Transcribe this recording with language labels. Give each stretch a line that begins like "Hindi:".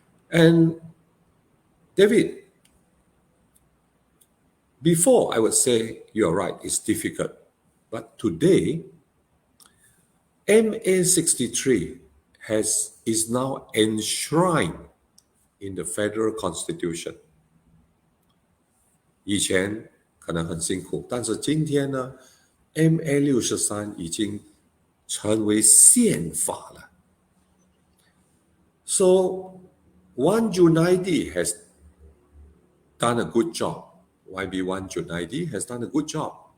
English: And David, before I would say you're right, it's difficult. But today, MA 63 is now enshrined in the federal constitution.
Chinese: 以前可能很辛苦，但是今天呢 ，MA 63已经成为宪法了。
English: So, Wan Junaidi has done a good job. YB1 Junaidi has done a good job.